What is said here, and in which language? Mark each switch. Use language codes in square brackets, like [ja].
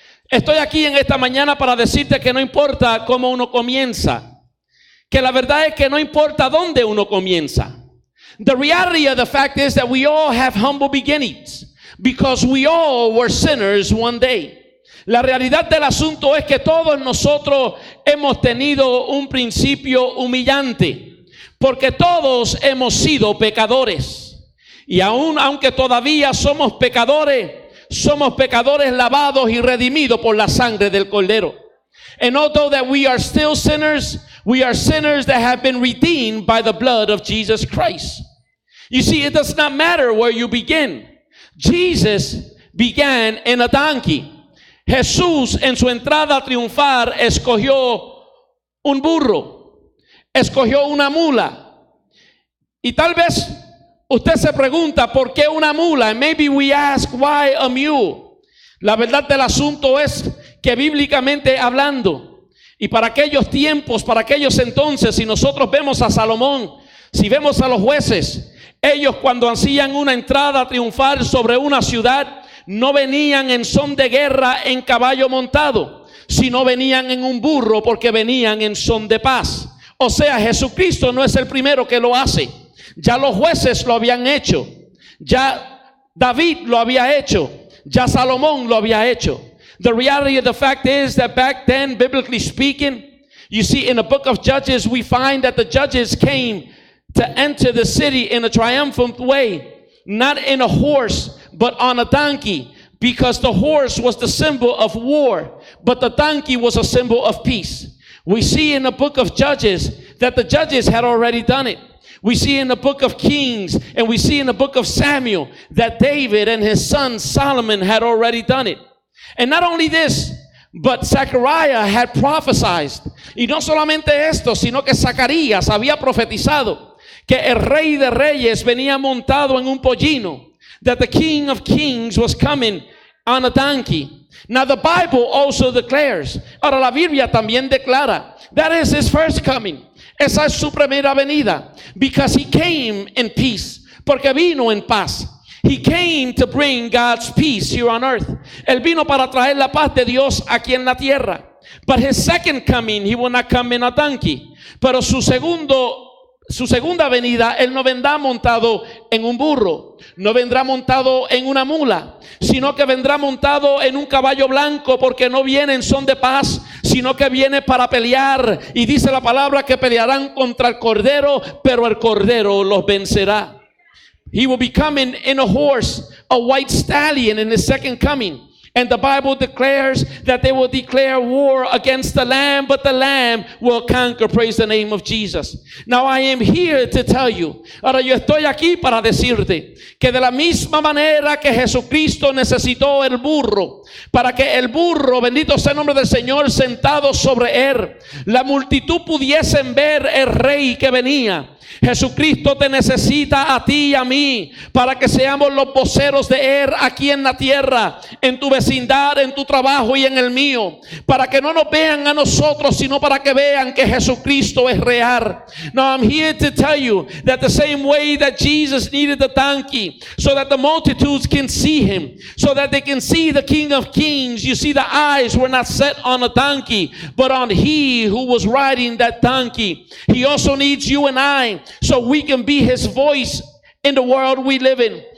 [es] Estoy aquí en esta mañana para decirte que no importa cómo uno comienza. Que la verdad es que no importa dónde uno comienza. [en] The reality of the fact is that we all have humble beginnings because we all were sinners one day. [es] La realidad del asunto es que todos nosotros hemos tenido un principio humillante, porque todos hemos sido pecadores. Y aunque todavía somos pecadores lavados y redimidos por la sangre del Cordero. [en] And although that we are still sinners, we are sinners that have been redeemed by the blood of Jesus Christ. You see, it does not matter where you begin. Jesus began in a donkey. [es] Jesús en su entrada triunfal escogió un burro, escogió una mula. Y tal vez usted se pregunta, ¿por qué una mula? [en] And maybe we ask, why a mule? [es] La verdad del asunto es que bíblicamente hablando, y para aquellos tiempos, para aquellos entonces, si nosotros vemos a Salomón, si vemos a los jueces, ellos cuando hacían una entrada triunfal sobre una ciudad, no venían en son de guerra en caballo montado, sino venían en un burro porque venían en son de paz. O sea, Jesucristo no es el primero que lo hace. Ya los jueces lo habían hecho. Ya David lo había hecho. Ya Salomón lo había hecho. [en] The reality of the fact is that back then, biblically speaking, you see in the book of Judges, we find that the judges came to enter the city in a triumphant way, not in a horse, but on a donkey, because the horse was the symbol of war, but the donkey was a symbol of peace. We see in the book of Judges that the judges had already done it. We see in the book of Kings and we see in the book of Samuel that David and his son Solomon had already done it. And not only this, but Zechariah had prophesied. [es] Y no solamente esto, sino que Zacarías había profetizado que el rey de reyes venía montado en un pollino. [en] That the King of Kings was coming on a donkey. Now the Bible also declares, [es] ahora la Biblia también declara, [en] that is his first coming. [es] Esa es su primera venida. [en] Because he came in peace. [es] Porque vino en paz. [en] He came to bring God's peace here on earth. [es] Él vino para traer la paz de Dios aquí en la tierra. [en] But his second coming, he will not come in a donkey. [es] Pero su segunda venida, él no vendrá montado en un burro, no vendrá montado en una mula, sino que vendrá montado en un caballo blanco, porque no viene en son de paz, sino que viene para pelear. Y dice la palabra que pelearán contra el Cordero, pero el Cordero los vencerá. [en] He will be coming in a horse, a white stallion in his second coming. And the Bible declares that they will declare war against the Lamb, but the Lamb will conquer. Praise the name of Jesus. Now I am here to tell you. [es] Ahora yo estoy aquí para decirte que de la misma manera que Jesucristo necesitó el burro, para que el burro, bendito sea el nombre del Señor, sentado sobre él, la multitud pudiesen ver el rey que venía. Jesucristo te necesita a ti y a mí para que seamos los voceros de Él aquí en la tierra, en tu vecindad, en tu trabajo y en el mío, para que no nos vean a nosotros, sino para que vean que Jesucristo es real. [en] Now I'm here to tell you that the same way that Jesus needed the donkey so that the multitudes can see him, so that they can see the King of Kings, you see, the eyes were not set on a donkey but on he who was riding that donkey. He also needs you and I so we can be his voice in the world we live in.